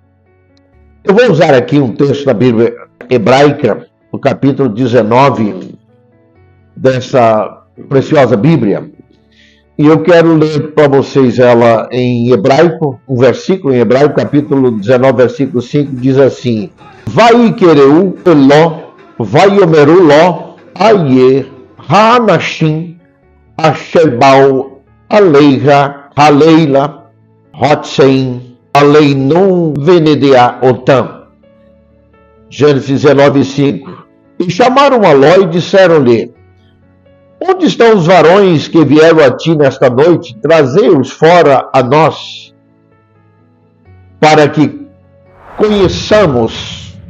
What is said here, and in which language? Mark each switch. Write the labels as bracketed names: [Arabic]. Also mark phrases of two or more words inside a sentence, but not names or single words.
[Portuguese] Eu vou usar aqui um texto da Bíblia hebraica, no capítulo 19 dessa preciosa Bíblia. E eu quero ler para vocês ela em hebraico, um versículo em hebraico, capítulo 19, versículo 5, diz assim: [Hebrew] ויקראו לוט ויאמרו לו איה האנשים אשר באו אליך הלילה הוציאם אלינו ונדעה אתם. [Portuguese] Gênesis 19, 5. E chamaram a Ló e disseram-lhe: Onde estão os varões que vieram a ti nesta noite? Trazei-os fora a nós, para que conheçamos.